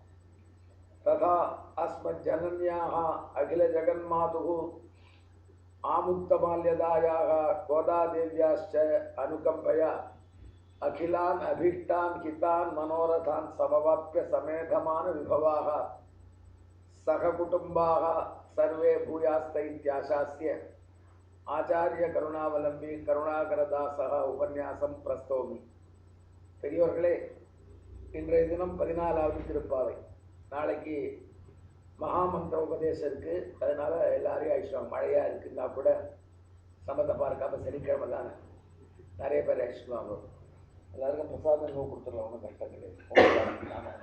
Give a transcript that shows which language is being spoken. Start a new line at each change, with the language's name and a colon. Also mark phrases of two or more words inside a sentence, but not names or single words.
Sanskrit: तथा अस्मज्जनन्याः अखिलजगन्मातुः आमुक्तबाल्यदायाः गोदादेव्याश्च अनुकम्पया अखिलान् अभीष्टान् हितान् मनोरथान् समवाप्य समेधमान विभवाः सहकुटुम्बाः सर्वे भूयास्त इत्याशास्य आचार्य करुणावलंबी करुणाकरदासः उपन्यासं प्रस्तौमि।
Tamil: பெரியோர்களே, இன்றைய தினம் 14வது திருப்பாவை. நாளைக்கு மகாமந்திர உபதேசம் இருக்குது. அதனால் எல்லாரையும் அழிச்சுவாங்க. மழையாக இருக்குன்னா கூட சம்மந்தம் பார்க்காம சனிக்கிழமை தானே நிறைய பேர் அழிச்சுவாங்க. எல்லாருக்கும் பிரசாதம் கொடுத்துடலாம், ஒன்றும் கஷ்டம் கிடையாது.